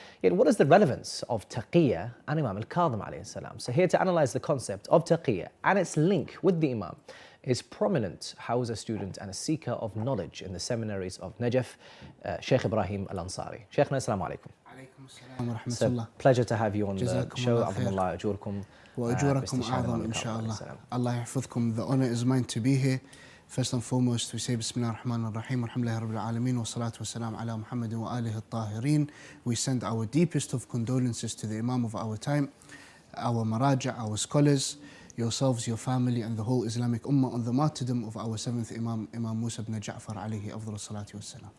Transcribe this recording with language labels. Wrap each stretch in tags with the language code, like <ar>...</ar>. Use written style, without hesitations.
<en>Yet, what is the relevance of taqiyya and Imam al-Kadhim alayhi salam? So here to analyze the concept of taqiyya and its link with the Imam is prominent Hawza student and a seeker of knowledge in the seminaries of Najaf, Sheikh Ibrahim al-Ansari. Sheikhna, assalamu alaikum. It's a pleasure to have you on the show. Azamullah ajurkum.</en> <ar>وأجوركم أعظم إن شاء الله.</ar> <en>Allah</en> <ar>يحفظكم.</ar> <en>The honor is mine to be here. First and foremost, we say Bismillah ar-Rahman ar-Rahim, Alhamdulillah Rabbil Alameen, wa salatu wa salam ala Muhammad wa alihi al-Tahirin. We send our deepest of condolences to the Imam of our time, our Maraja, our scholars, yourselves, your family, and the whole Islamic Ummah on the martyrdom of our seventh Imam, Imam Musa ibn Ja'far alayhi afdal salatu wa salam.</en>